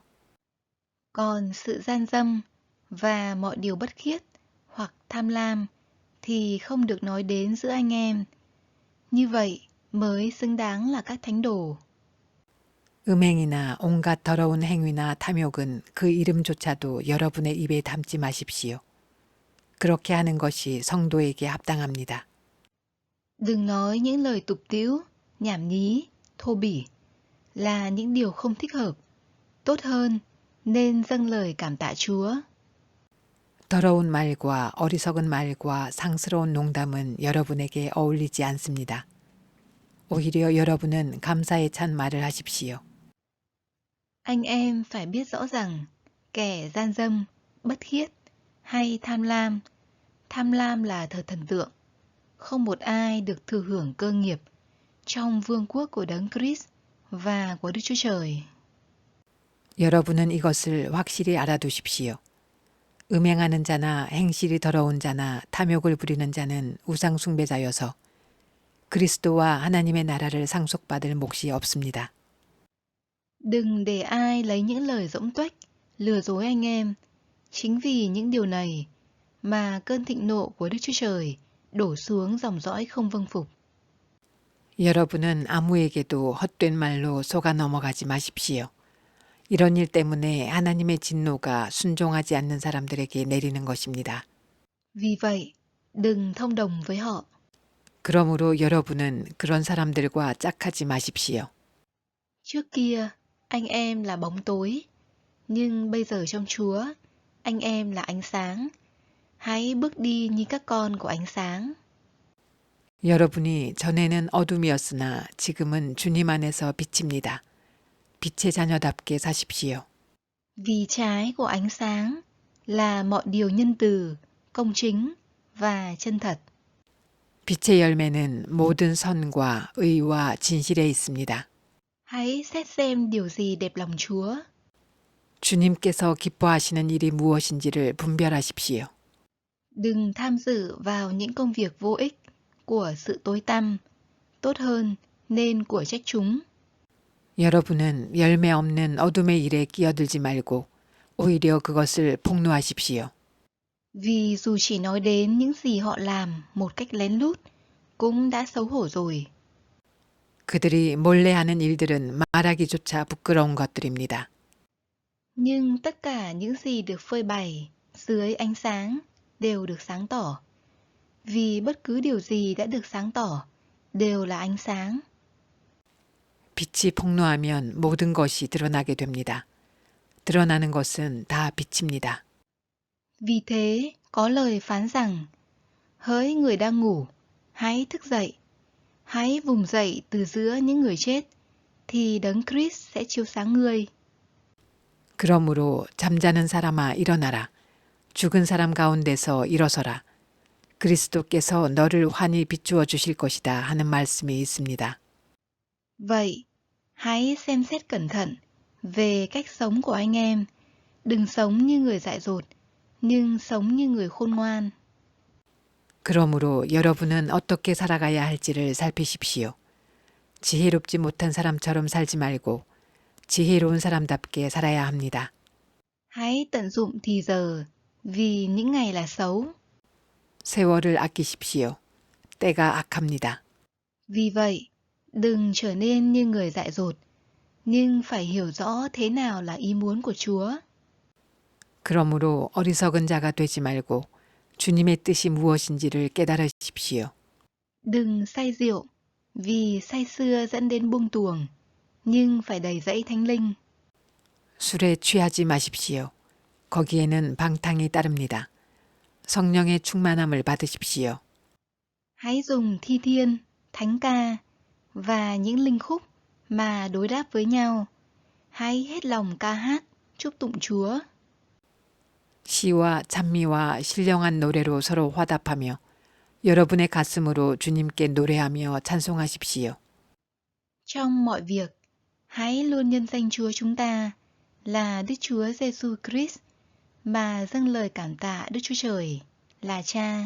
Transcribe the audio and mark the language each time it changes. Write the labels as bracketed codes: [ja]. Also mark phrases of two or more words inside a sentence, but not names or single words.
[vi] Còn sự gian dâm và mọi điều bất khiết hoặc tham lam thì không được nói đến giữa anh em. Như vậy mới xứng đáng là các thánh đồ. [ko] 음행이나 온갖 더러운 행위나 탐욕은 그 이름조차도 여러분의 입에 담지 마십시오. 그렇게 하는 것이 성도에게 합당합니다. [vi] Đừng nói những lời tục tĩu, nhảm nhí, thô bỉ là những điều không thích hợp. Tốt hơn nên dâng lời cảm tạ Chúa. [ko] 더러운 말과 어리석은 말과 상스러운 농담은 여러분에게 어울리지 않습니다. 오히려 여러분은 감사에 찬 말을 하십시오. [vi] Anh em phải biết rõ rằng kẻ gian dâm, bất khiết hay tham lam là thờ thần tượng. Không một ai được thừa hưởng cơ nghiệp trong vương quốc của đấng Christ và của Đức Chúa Trời. [ko] 여러분은 이것을 확실히 알아두십시오. 음행하는 자나 행실이 더러운 자나 탐욕을 부리는 자는 우상 숭배자여서 그리스도와 하나님의 나라를 상속받을 몫이 없습니다. [vi] Đừng để ai lấy những lời dỗng tuếch, lừa dối anh em. Chính vì những điều này mà cơn thịnh nộ của Đức Chúa Trời đổ xuống dòng dõi không vâng phục. [ko] 여러분은 아무에게도 헛된 말로 속아 넘어가지 마십시오. 이런 일 때문에 하나님의 진노가 순종하지 않는 사람들에게 내리는 것입니다. [vi] Vì vậy, đừng thông đồng với họ. [ko] 그러므로 여러분은 그런 사람들과 짝하지 마십시오. [vi] Trước kia, anh em là bóng tối, nhưng bây giờ trong Chúa, anh em là ánh sáng. Hãy bước đi như các con của ánh sáng. [ko] 여러분이 전에는 어둠이었으나 지금은 주님 안에서 빛입니다. 빛의 자녀답게 사십시오. [vi] Vì trái của ánh sáng là mọi điều nhân từ, công chính và chân thật. [ko] 빛의 열매는 모든 선과 의와 진실에 있습니다. [vi] Hãy xét xem điều gì đẹp lòng Chúa. [ko] 주님께서 기뻐하시는 일이 무엇인지를 분별하십시오. [vi] Đừng tham dự vào những công việc vô ích của sự tối tăm, tốt hơn nên của trách chúng. [ko] 여러분은 열매 없는 어둠의 일에 끼어들지 말고 오히려 그것을 폭로하십시오. [vi] Vì dù chỉ nói đến những gì họ làm một cách lén lút, cũng đã xấu hổ rồi. [ko] 그들이 몰래 하는 일들은 말하기조차 부끄러운 것들입니다. [vi] Nhưng tất cả những gì được phơi bày dưới ánh sáng đều được sáng tỏ. Vì bất cứ điều gì đã được sáng tỏ đều là ánh sáng. [ko] 빛이 폭로하면 모든 것이 드러나게 됩니다. 드러나는 것은 다 빛입니다. [vi] Vì thế, có lời phán rằng, hỡi người đang ngủ, hãy thức dậy, hãy vùng dậy từ giữa những người chết, thì Đấng Christ sẽ chiếu sáng ngươi. [ko] 그러므로 잠자는 사람아 일어나라. 죽은 사람 가운데서 일어서라. 그리스도께서 너를 환히 비추어 주실 것이다 하는 말씀이 있습니다. [vi] Vậy, hãy xem xét cẩn thận về cách sống của anh em. Đừng sống như người dại dột, nhưng sống như người khôn ngoan. [ko] 그러므로 여러분은 어떻게 살아가야 할지를 살피십시오. 지혜롭지 못한 사람처럼 살지 말고 지혜로운 사람답게 살아야 합니다. [vi] Hãy tận dụng thì giờ, vì những ngày là xấu. [ko] 세월을 아끼십시오. 때가 악합니다. [vi] Vì vậy, đừng trở nên như người dại dột, nhưng phải hiểu rõ thế nào là ý muốn của Chúa. [ko] 그러므로 어리석은 자가 되지 말고 주님의 뜻이 무엇인지를 깨달으십시오. [vi] Đừng say rượu, vì say sưa dẫn đến buông tuồng, nhưng phải đầy dẫy Thánh Linh. [ko] 술에 취하지 마십시오. 거기에는 방탕이 따릅니다. 성령의 충만함을 받으십시오. [vi] Hãy dùng thi thiên, thánh ca và những linh khúc mà đối đáp với nhau. Hãy hết lòng ca hát, chúc tụng Chúa. [ko] 시와 찬미와 신령한 노래로 서로 화답하며 여러분의 가슴으로 주님께 노래하며 찬송하십시오. [vi] Trong mọi việc, hãy luôn nhân danh Chúa chúng ta là Đức Chúa Giêsu Christ mà dâng lời cảm tạ Đức Chúa Trời là Cha.